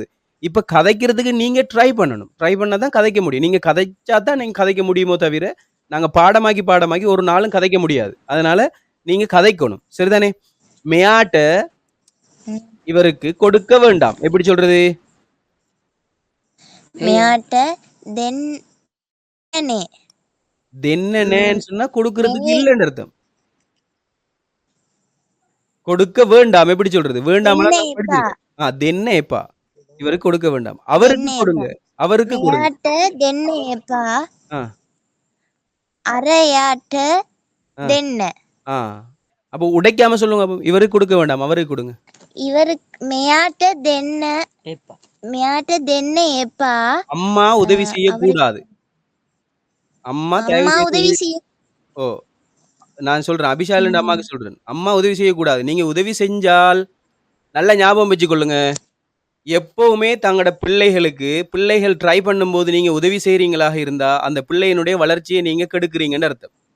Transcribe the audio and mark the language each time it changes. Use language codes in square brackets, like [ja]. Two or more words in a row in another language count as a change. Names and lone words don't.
[ta] இப்ப கதைக்கிறதுக்கு நீங்க ட்ரை பண்ணணும். ட்ரை பண்ணாதான் கதைக்க முடியும். நீங்க கதைச்சா தான் நீங்க கதைக்க முடியுமோ தவிர நாங்க பாடமாக்கி ஒரு நாளும் கதைக்க முடியாது. அதனால நீங்க கதைக்கணும். சரிதானே? மெயாட்ட இவருக்கு கொடுக்க வேண்டாம். எப்படி சொல்றது? [si] මෙයාට දෙන්නනේ [ta] தென்னன்னு சொன்னா கொடுக்கறதுக்கு இல்லைன்னு அர்த்தம். கொடுக்க வேண்டாம் எப்படி சொல்றது? வேண்டாம். [si] දෙන්න [ta] தென்னேப்பா இவருக்கு கொடுக்க வேண்டாம். அவருக்கு தென்னேப்பா. கொடுங்க. அவருக்கு கொடுங்க. [si] මෙයාට දෙන්න එපා ஆ, අර එයාට ஆ, දෙන්න [ta] ஆ. அப்போ உடைக்காம சொல்லுங்க. அப்போ இவருக்கு கொடுக்க வேண்டாம், அவருக்கு கொடுங்க. [si] ඉවර මෙයාට දෙන්න ஏப்பா මෙයාට දෙන්න එපා [ta] அம்மா உதவி செய்யக்கூடாது. அம்மா தயவு අම්මා செய்து உதவி செய் ஓ நான் சொல்றேன். அபிஷால் அம்மாவுக்கு சொல்றேன். அம்மா உதவி செய்யக்கூடாது. நீங்க உதவி செஞ்சால் நல்ல ஞாபகம் வச்சுக்கொள்ளுங்க. எப்பவுமே தங்களோட பிள்ளைகள் ட்ரை பண்ணும்போது நீங்க உதவி செய்றீங்களாக இருந்தா அந்த பிள்ளையினுடைய வளர்ச்சியை நீங்க கெடுக்குறீங்கன்னு அர்த்தம்.